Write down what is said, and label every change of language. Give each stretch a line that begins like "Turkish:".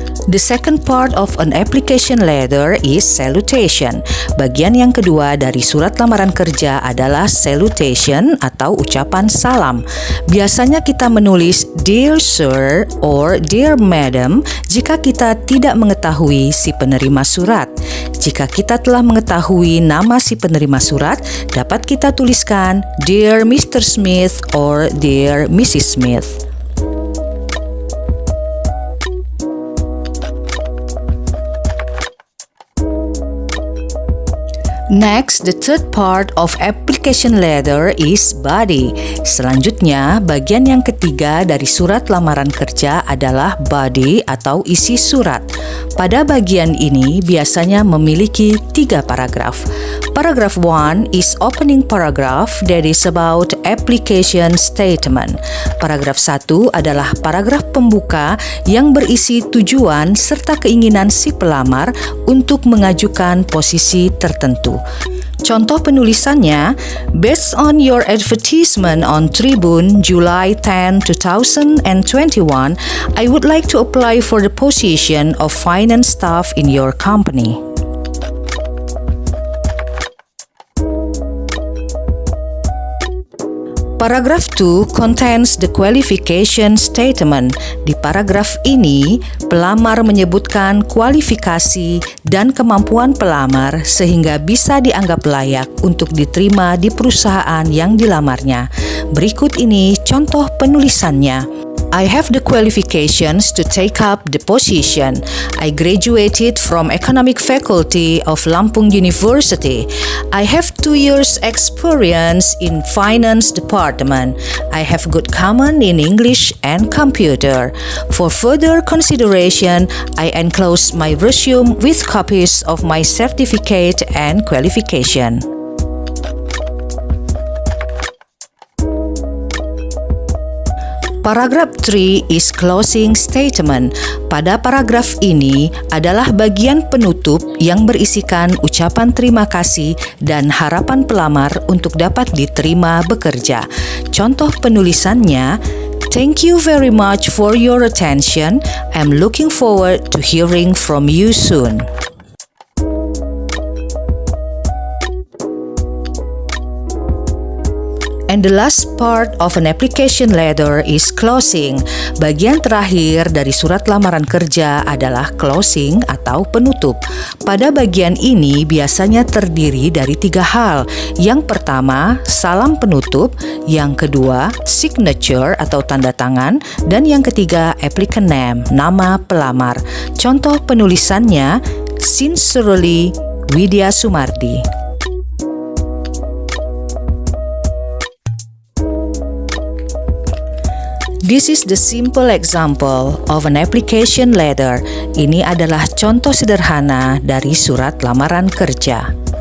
English: The second part of an application letter is salutation.
Indonesian: Bagian yang kedua dari surat lamaran kerja adalah salutation atau ucapan salam. Biasanya kita menulis
English: Dear Sir or Dear Madam
Indonesian: jika kita tidak mengetahui si penerima surat. Jika kita telah mengetahui nama si penerima surat, dapat kita tuliskan
English: Dear Mr. Smith or Dear Mrs. Smith. Next, the third part of application letter is body.
Indonesian: Selanjutnya, bagian yang ketiga dari surat lamaran kerja adalah body atau isi surat. Pada bagian ini biasanya memiliki 3 paragraf.
English: Paragraph 1 is opening paragraph that is about application statement.
Indonesian: Paragraf 1 adalah paragraf pembuka yang berisi tujuan serta keinginan si pelamar untuk mengajukan posisi tertentu. Contoh penulisannya,
English: based on your advertisement on Tribune July 10, 2021, I would like to apply for the position of finance staff in your company. Paragraph 2 contains the qualification statement.
Indonesian: Di paragraf ini, pelamar menyebutkan kualifikasi dan kemampuan pelamar sehingga bisa dianggap layak untuk diterima di perusahaan yang dilamarnya. Berikut ini contoh penulisannya.
English: I have the qualifications to take up the position. I graduated from Economic Faculty of Lampung University. I have 2 years experience in Finance Department. I have good command in English and computer. For further consideration, I enclose my resume with copies of my certificate and qualification. Paragraph 3 is closing statement.
Indonesian: Pada paragraf ini adalah bagian penutup yang berisikan ucapan terima kasih dan harapan pelamar untuk dapat diterima bekerja. Contoh penulisannya,
English: thank you very much for your attention. I'm looking forward to hearing from you soon. And the last part of an application letter is closing.
Indonesian: Bagian terakhir dari surat lamaran kerja adalah closing atau penutup. Pada bagian ini biasanya terdiri dari 3 hal. Yang pertama, salam penutup. Yang kedua, signature atau tanda tangan. Dan yang ketiga, applicant name, nama pelamar. Contoh penulisannya, Sincerely, Widya Sumardi.
English: This is the simple example of an application letter.
Indonesian: Ini adalah contoh sederhana dari surat lamaran kerja.